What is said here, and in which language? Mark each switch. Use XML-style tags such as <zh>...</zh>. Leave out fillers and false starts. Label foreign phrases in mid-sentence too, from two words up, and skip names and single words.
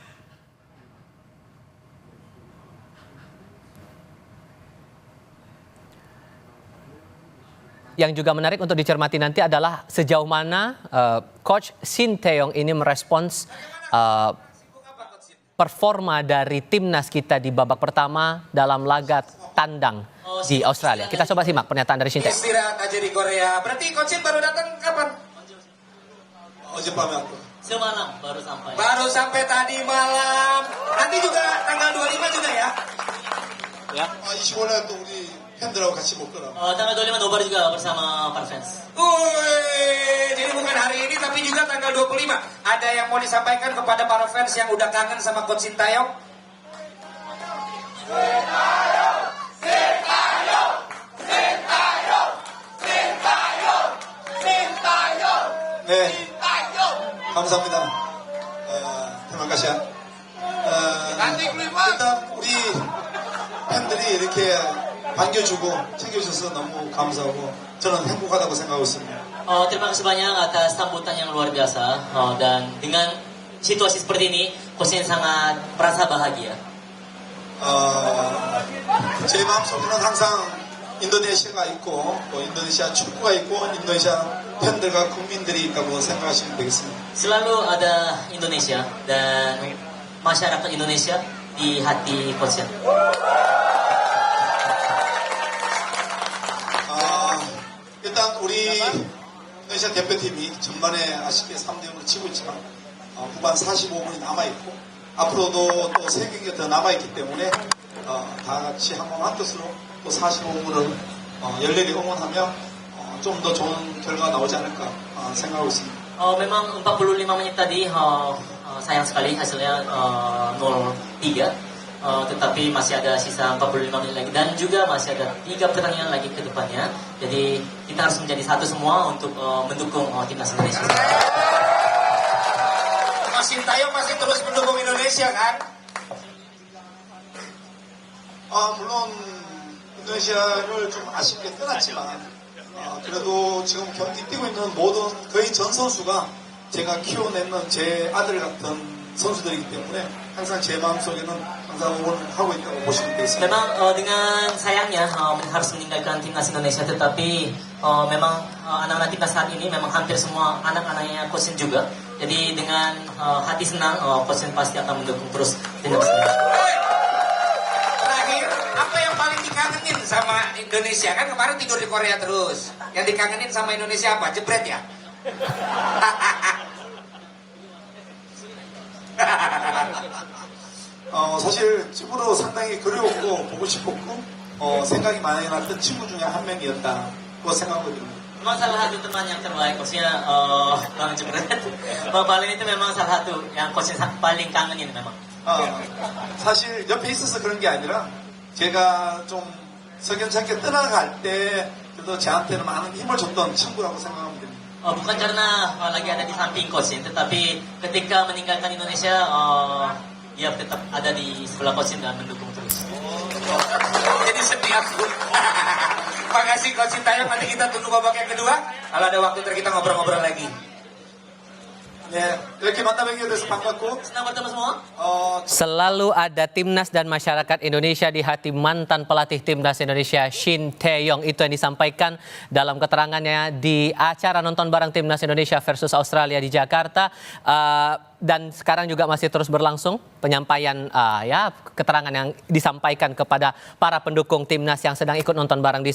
<id>Yang juga menarik untuk dicermati nanti adalah sejauh mana Coach Shin Tae-yong ini merespons performa dari timnas kita di babak pertama dalam laga tandang di Australia. Kita coba simak pernyataan dari Shin Tae-yong. Istirahat aja di Korea. Berarti Coach Shin baru datang kapan? Semalam baru sampai. Baru sampai tadi malam. Nanti juga tanggal 25 juga ya? Ya.</id> <ko>25날 또 우리 팬들하고 같이 먹더라.</ko> <id>Tanggal 25 nobar juga bersama para fans. Jadi bukan hari ini tapi juga tanggal 25. Ada yang mau disampaikan kepada para fans yang udah kangen sama Coach Shin Tae-yong?</id> <ko>네, 감사합니다. 대만가시아. 일단 우리 팬들이 이렇게 반겨주고 챙겨주셔서 너무 감사하고 저는 행복하다고 생각하고 있습니다.</ko> <id>Terima kasih banyak atas sambutan yang luar biasa dan dengan situasi seperti ini, Coach Shin sangat merasa bahagia.</id> <ko>제 마음속에는 항상 인도네시아가 있고 또 인도네시아 축구가 있고 인도네시아 팬들과 국민들이 있다고 생각하시면 되겠습니다.</ko> <id>Selalu ada Indonesia dan masyarakat Indonesia di hati Coach Shin.</id> <ko>일단 우리 인도네시아 대표팀이 전반에 아쉽게 3대0으로 치고 있지만 후반 45분이 남아있고 앞으로도 또 3경기가 더 남아있기 때문에 다 같이 한 뜻으로 또 45분을 열렬히 응원하며 좀 더 좋은 결과가 나오지 않을까 생각하고 있습니다.</ko> <id>Memang 45 menit tadi sayang sekali hasilnya 0-3. Tetapi masih ada sisa 45 menit lagi dan juga masih ada 3 pertandingan lagi ke depannya. Jadi kita harus menjadi satu semua untuk mendukung timnas Indonesia. Coach Shin Tae-yong masih terus mendukung Indonesia kan?</id> <ko>물론 인도네시아를 좀 아쉽게 떠났지만 그래도 지금 경기 뛰고 있는 모든 거의 전 선수가 제가 키워내는 제 아들 같은 선수들이기 때문에 항상 제 마음속에는 항상 응원하고 있다고 보시면 되겠습니다.</ko> <id>Memang dengan sayangnya harus meninggalkan timnas Indonesia, tetapi memang anak-anak timnas saat ini memang hampir semua anak-anaknya Coach Shin juga. Jadi dengan hati senang Coach Shin pasti akan mendukung terus timnas Indonesia. Terakhir, apa yang paling dikangenin sama Indonesia? Kan kemarin tidur di Korea terus. Yang dikangenin sama Indonesia apa? Jebret ya?</id> <ko>사실 집으로 상당히 그리웠고 보고 싶었고 생각이 많이 났던 친구 중에 한 명이었다고 생각하거든요.</ko> <id>Memang salah satu teman yang terbaik Coachnya Bang Jebret. Bang Palin itu memang salah satu yang Coach paling kangenin memang.</id> <ko>사실 옆에 있어서 그런 게 아니라 제가 좀 석연찮게 떠나갈 때 그래도 저한테는 많은 힘을 줬던 친구라고 생각하면 됩니다.</ko> <id>Bukan karena lagi ada di samping Coach Shin, tetapi ketika meninggalkan Indonesia dia tetap ada di sebelah Coach Shin dan mendukung terus. Jadi sedih aku. Makasih Coach Shin Tae-yong, nanti kita tunggu babak yang kedua. Kalau ada waktu ntar kita ngobrol-ngobrol lagi.</id> <ko>네, 이렇게 만나 뵙게 돼서 반갑고</ko> <id>Senang bertemu semua. Selalu ada timnas dan masyarakat Indonesia di hati mantan pelatih timnas Indonesia Shin Tae-yong. Itu yang disampaikan dalam keterangannya di acara nonton bareng timnas Indonesia versus Australia di Jakarta. Dan sekarang juga masih terus berlangsung penyampaian keterangan yang disampaikan kepada para pendukung timnas yang sedang ikut nonton bareng di</id>